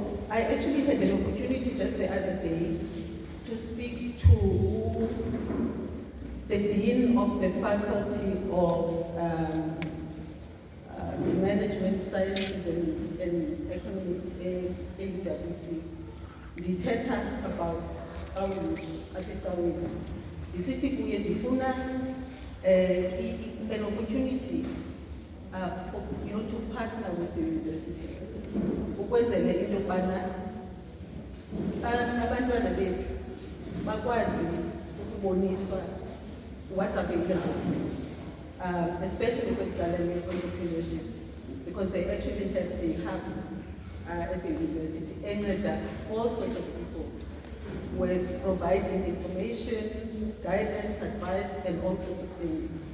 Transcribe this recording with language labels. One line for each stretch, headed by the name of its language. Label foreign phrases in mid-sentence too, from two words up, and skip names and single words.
English: I actually had an opportunity just the other day to speak to the Dean of the Faculty of Management Sciences and Economics in UWC. Dithetha about the city
Xhosa: kuye ndifuna
English: an opportunity for to partner with the university.
Xhosa: Ukwenzele into yokubana abantwana bethu bakwazi ukuboniswa
English: what's available, especially with talent entrepreneurship, because they actually have a hub at the university and all sorts of people with providing information, guidance, advice, and all sorts of things.